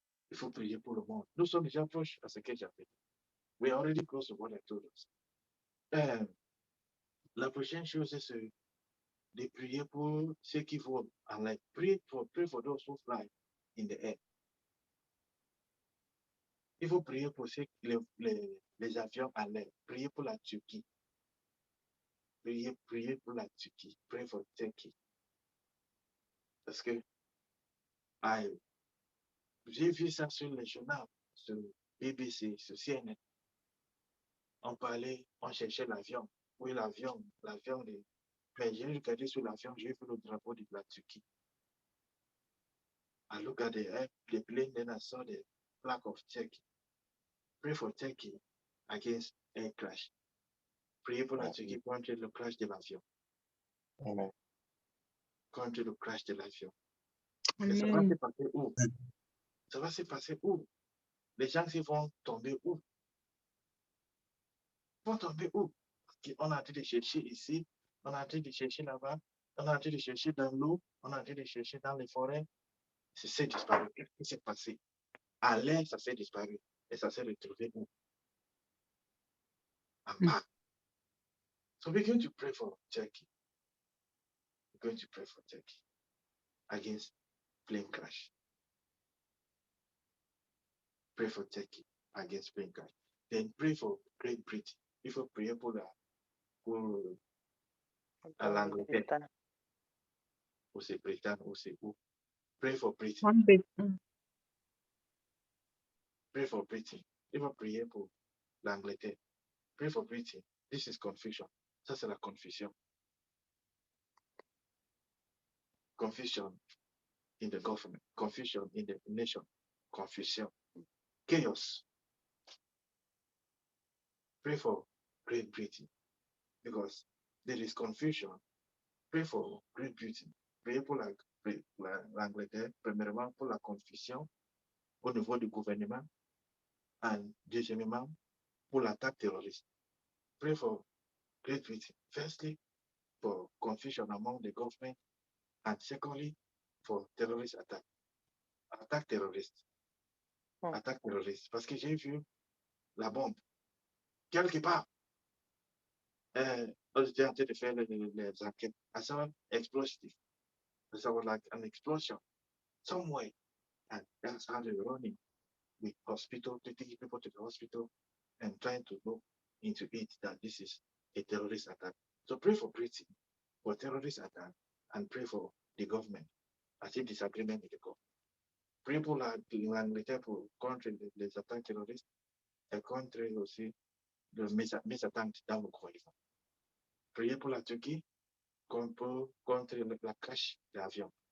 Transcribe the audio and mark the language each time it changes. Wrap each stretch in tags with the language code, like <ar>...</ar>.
<fr>Il faut prier pour le monde. Nous sommes déjà proches à ce que j'avais dit.</fr> <en>We are already close to what I told us.</en> <fr>La prochaine chose, c'est de prier pour ceux qui volent en l'air.</fr> <en>Pray for those who fly in the air.</en> <fr>Il faut prier pour les avions en l'air. Priez pour la Turquie. Priez pour la Turquie.</fr> <en>Pray for Turkey.</en> <fr>Parce que j'ai vu ça sur les journaux, sur BBC, sur CNN. On parlait, on cherchait l'avion. Oui, l'avion de... Mais j'ai regardé sur l'avion, j'ai vu le drapeau de la Turquie.</fr> <en>I look at the plane, then I saw the flag of Turkey. Pray for Turkey against air crash.</en> <fr>Priez pour la Turquie contre le crash de l'avion. Amen. Contre le crash de l'avion. Et ça va se passer où? Ça va se passer où? Les gens ils vont tomber où? Ils vont tomber où? On a en train de chercher ici, on a en train de chercher là-bas, on a en train de chercher dans l'eau, on a en train de chercher dans les forêts. C'est disparu. Qu'est-ce qui s'est passé? À l'air, ça s'est disparu. Et ça s'est retrouvé où? En bas.</fr> <en>So we're going to pray for Turkey. We're going to pray for Turkey against plane crash. Pray for Turkey against plane crash. Then pray for Great Britain.</en> <fr>Il faut prier pour l'Angleterre. Ou c'est Britain, ou c'est où.</fr> <en>Pray for Britain. Pray for Britain.</en> <fr>Il faut prier pour l'Angleterre.</fr> <en>Pray for Britain. This is confusion.</en> <fr>Ça, c'est la confusion.</fr> <en>Confusion in the government. Confusion in the nation. Confusion. Chaos. Pray for Great Britain. Because there is confusion. Pray for Great Britain. Pray</en> <fr>pour l'Angleterre. Premièrement, pour la confusion au niveau du gouvernement. Et deuxièmement, pour l'attaque terroriste.</fr> <en>Pray for Great Britain. Firstly, for confusion among the government. And secondly, for terrorist attack.</en> <fr>attaque terroriste. Attaque terroriste. Parce que j'ai vu la bombe. Quelque part. J'étais en train de faire les enquêtes.</fr> <en>I saw an explosive. I saw like an explosion somewhere. And that's how they're running with hospital, taking people to the hospital and trying to go into it that this is a terrorist attack. So pray for Britain for terrorist attack and pray for the government. I see disagreement with the government. People are in</en> <fr>l'Angleterre pour contre les attaques terroristes et contre aussi mes attaques dans le croyant. Priez pour la Turquie contre la crash d'avion.</fr>